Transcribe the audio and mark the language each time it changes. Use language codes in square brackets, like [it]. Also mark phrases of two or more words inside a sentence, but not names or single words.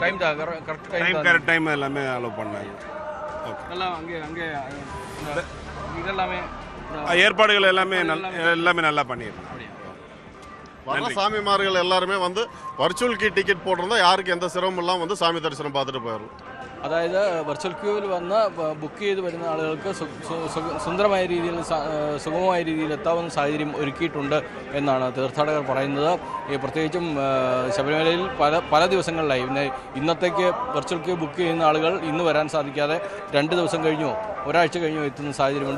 [en] correct time [ta] எல்லாமே அலோவ் பண்ணாங்க. ஓகே, அங்கே இதெல்லாமே ஏற்பாடுகள் எல்லாமே நல்லா பண்ணியிருக்கோம். சாமிமார்கள் எல்லாருமே வந்து [en] virtual queue ticket [ta] போட்டிருந்தா யாருக்கு எந்த சிரமம் இல்லாமல் வந்து சாமி தரிசனம் பார்த்துட்டு போயிடும். [ml] അതായത് വെർച്വൽ ക്യൂവിൽ വന്ന് ബുക്ക് ചെയ്ത് വരുന്ന ആളുകൾക്ക് സുന്ദരമായ രീതിയിൽ, സുഗമമായ രീതിയിൽ എത്താവുന്ന സാഹചര്യം ഒരുക്കിയിട്ടുണ്ട് എന്നാണ് തീർത്ഥാടകർ പറയുന്നത്. പ്രത്യേകിച്ചും ശബരിമലയിൽ പല ദിവസങ്ങളിലായി ഇന്നത്തേക്ക് [en] virtual queue book [ml] ചെയ്യുന്ന ആളുകൾ ഇന്ന് വരാൻ സാധിക്കാതെ 2 ദിവസം കഴിഞ്ഞോ ഒരാഴ്ച കഴിഞ്ഞോ എത്തുന്ന സാഹചര്യമുണ്ട്.